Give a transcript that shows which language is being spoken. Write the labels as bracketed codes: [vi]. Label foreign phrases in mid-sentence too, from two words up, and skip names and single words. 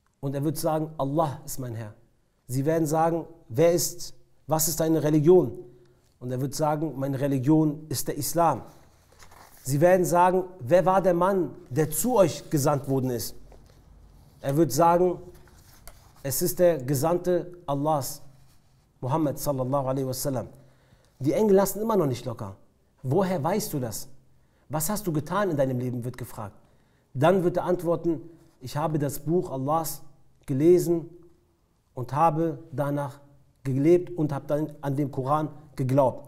[de] Und er wird sagen, Allah ist mein Herr. Sie werden sagen, was ist deine Religion? Und er wird sagen, meine Religion ist der Islam. Sie werden sagen, wer war der Mann, der zu euch gesandt worden ist? Er wird sagen, es ist der Gesandte Allahs, [ar] محمد صلى الله عليه وسلم. [de] Die Engel lassen immer noch nicht locker. Woher weißt du das? Was hast du getan in deinem Leben, wird gefragt. Dann wird er antworten, ich habe das Buch Allahs gelesen und habe danach gelebt und habe dann an den Koran geglaubt.